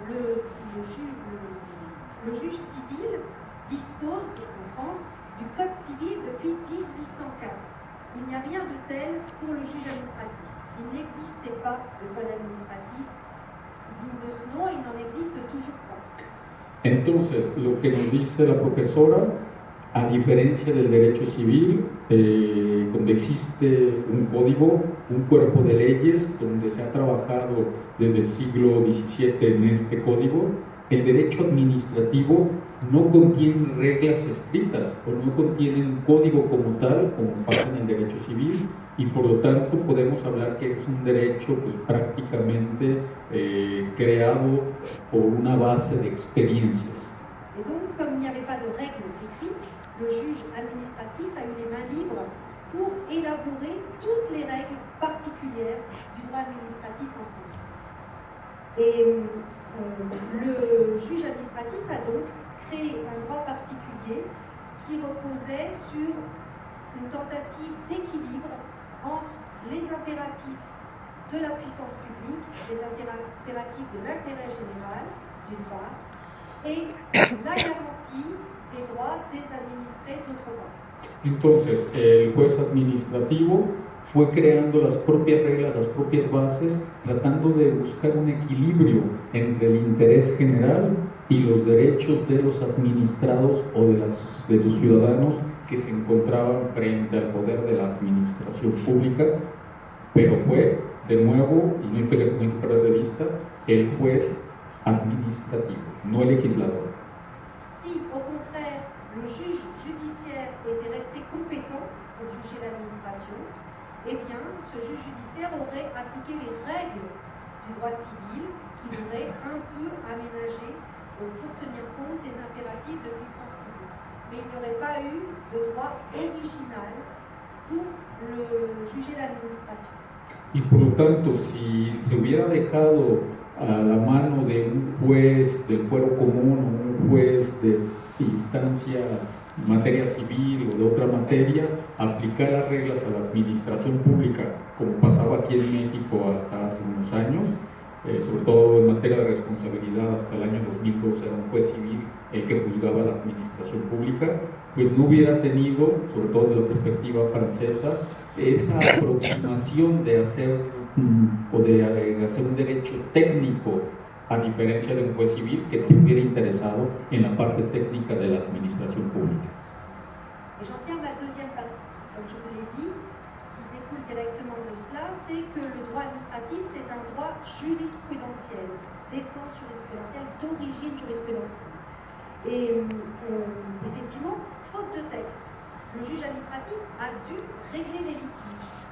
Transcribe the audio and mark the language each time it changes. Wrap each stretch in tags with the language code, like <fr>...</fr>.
<fr>Le juge civil dispose en France du Code civil depuis 1804. Il n'y a rien de tel pour le juge administratif. Il n'existait pas de code administratif digne de ce nom, il n'en existe toujours pas.</fr> <es>Entonces, lo que nos dice la profesora, a diferencia del derecho civil, donde existe un código, un cuerpo de leyes, donde se ha trabajado desde el siglo XVII en este código, el derecho administrativo no contiene reglas escritas o no contiene un código como tal, como pasa en el derecho civil, y por lo tanto podemos hablar que es un derecho pues, prácticamente creado por una base de experiencias.</es> <fr>Et donc, comme il n'y avait pas de règles écrites, le juge administratif a eu les mains libres pour élaborer toutes les règles particulières du droit administratif en France. Et le juge administratif a donc créé un droit particulier qui reposait sur une tentative d'équilibre entre les impératifs de la puissance publique, les impératifs de l'intérêt général, d'une part, et la garantie des droits des administrés, d'autre part.</fr> <es>Entonces, el juez administrativo fue creando las propias reglas, las propias bases, tratando de buscar un equilibrio entre el interés general y los derechos de los administrados o de los ciudadanos que se encontraban frente al poder de la administración pública, pero fue De nuevo, y no hay que perder de vista, el juez administrativo, no el legislador.</es> <fr>Si, au contraire, le juge judiciaire était resté compétent pour juger l'administration, eh bien, ce juge judiciaire aurait appliqué les règles du droit civil qu'il aurait un peu aménagées pour tenir compte des impératifs de puissance publique. Mais il n'y aurait pas eu de droit original pour juger l'administration.</fr> <es>Y por lo tanto, si se hubiera dejado a la mano de un juez del fuero común o un juez de instancia en materia civil o de otra materia, aplicar las reglas a la administración pública, como pasaba aquí en México hasta hace unos años, sobre todo en materia de responsabilidad, hasta el año 2012 era un juez civil el que juzgaba la administración pública, pues no hubiera tenido, sobre todo desde la perspectiva francesa, esa aproximación de hacer un derecho técnico, a diferencia de un juez civil que nos hubiera interesado en la parte técnica de la administración pública.</es> <fr>Et j'en viens à ma deuxième partie. Comme je vous l'ai dit, ce qui découle directement de cela, c'est que le droit administratif, c'est un droit jurisprudentiel, d'essence jurisprudentielle, d'origine jurisprudentielle. Et effectivement, faute de texte, le juge administratif a dû régler les litiges.</fr>